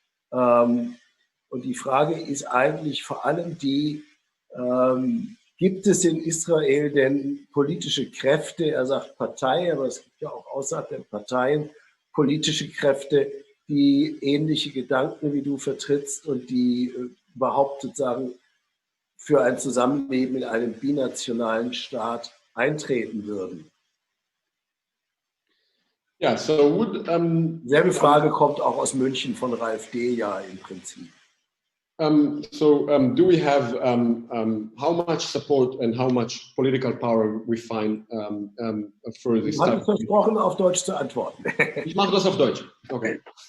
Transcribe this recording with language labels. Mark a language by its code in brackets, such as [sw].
[de] Und die Frage ist eigentlich vor allem die, gibt es in Israel denn politische Kräfte, er sagt Partei, aber es gibt ja auch außerhalb der Parteien politische Kräfte, die ähnliche Gedanken wie du vertrittst und die überhaupt sozusagen für ein Zusammenleben in einem binationalen Staat eintreten würden? [en] Ja, so would, [de] selbe Frage kommt auch aus München von Ralf D. ja im Prinzip. [en] Do we have how much support and how much political power we find for this? [de] Ich habe versprochen, auf Deutsch zu antworten. Ich mache das auf Deutsch. Okay.